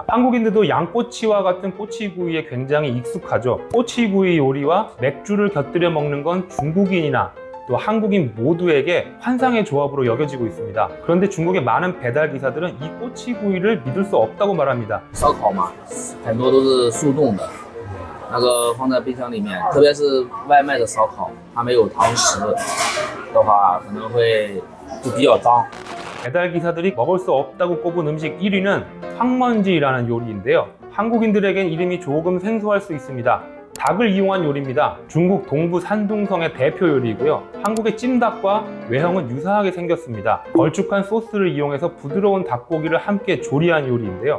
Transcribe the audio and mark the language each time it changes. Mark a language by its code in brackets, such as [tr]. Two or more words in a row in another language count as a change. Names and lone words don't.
[ko] 한국인들도 양꼬치와 같은 꼬치구이에 굉장히 익숙하죠. 꼬치구이 요리와 맥주를 곁들여 먹는 건 중국인이나 또 한국인 모두에게 환상의 조합으로 여겨지고 있습니다. 그런데 중국의 많은 배달 기사들은 이 꼬치구이를 믿을 수 없다고 말합니다. [zh] 烧烤嘛，很多都是速冻的，那个放在冰箱里面，特别是外卖的烧烤，它没有堂食的话，可能会就比较脏。 [ko] 배달 기사들이 먹을 수 없다고 꼽은 음식 1위는 황먼지라는 요리인데요. 한국인들에겐 이름이 조금 생소할 수 있습니다. 닭을 이용한 요리입니다. 중국 동부 산둥성의 대표 요리이고요. 한국의 찜닭과 외형은 유사하게 생겼습니다. 걸쭉한 소스를 이용해서 부드러운 닭고기를 함께 조리한 요리인데요.